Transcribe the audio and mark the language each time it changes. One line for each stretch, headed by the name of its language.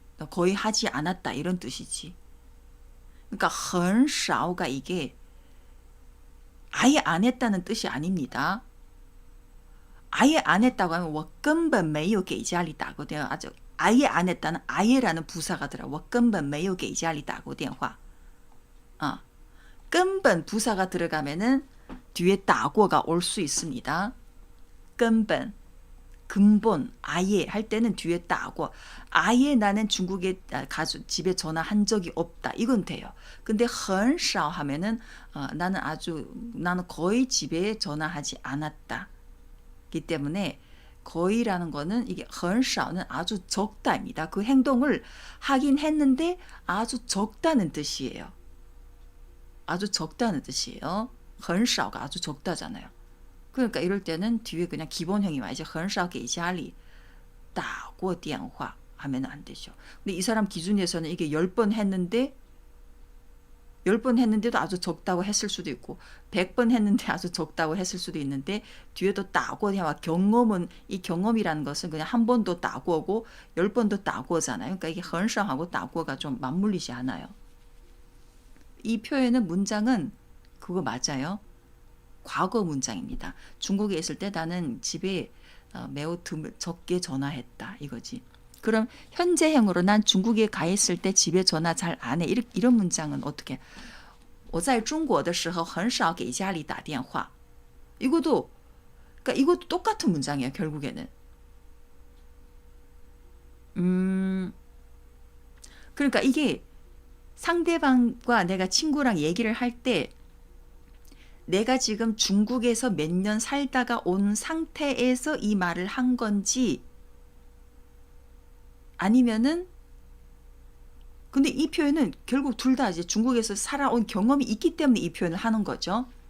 Korean: 거의 하지 않았다. 이런 뜻이지. 그러니까 很少가 이게 아예 안 했다는 뜻이 아닙니다. 아예 안 했다고 하면
Chinese: 我根本没有给家里打过电话
Korean: 아주 아예 안 했다는 아예라는 부사가 들어.
Chinese: 我根本没有给家里打过电话 根本
Korean: 부사가 들어가면은 뒤에 打过가 올 수 있습니다. 根本 근본 아예 할 때는 뒤에 打过 아예 나는 중국에 집에 전화한 적이 없다. 이건 돼요. 근데 很少 하면은 나는 거의 집에 전화하지 않았다. 기 때문에 거의라는 거는 이게 很少는 아주 적다입니다. 그 행동을 하긴 했는데 아주 적다는 뜻이에요. 아주 적다는 뜻이에요. 很少가 아주 적다잖아요. 그러니까 이럴 때는 뒤에 그냥 기본형이 와야지.
Chinese: 很少给家里打过电话
Korean: 하면 안 되죠. 근데 이 사람 기준에서는 이게 10번 했는데 10번 했는데도 아주 적다고 했을 수도 있고 100번 했는데 아주 적다고 했을 수도 있는데 뒤에도 打过电话 경험은 이 경험이라는 것은 그냥 한 번도 打过고 10번도 打过잖아요. 그러니까 이게 很少하고 打过가 좀 맞물리지 않아요. 이 표현은 문장은 그거 맞아요. 과거 문장입니다. 중국에 있을 때 나는 집에 매우 적게 전화했다 이거지. 그럼 현재형으로 난 중국에 가 있을 때 집에 전화 잘 안 해. 이런 문장은 어떻게?
Chinese: 我在中国的时候很少给家里打电话.
Korean: 이것도 똑같은 문장이에요. 결국에는. 그러니까 이게 상대방과 내가 친구랑 얘기를 할 때 내가 지금 중국에서 몇 년 살다가 온 상태에서 이 말을 한 건지 아니면은 근데 이 표현은 결국 둘 다 이제 중국에서 살아온 경험이 있기 때문에 이 표현을 하는 거죠.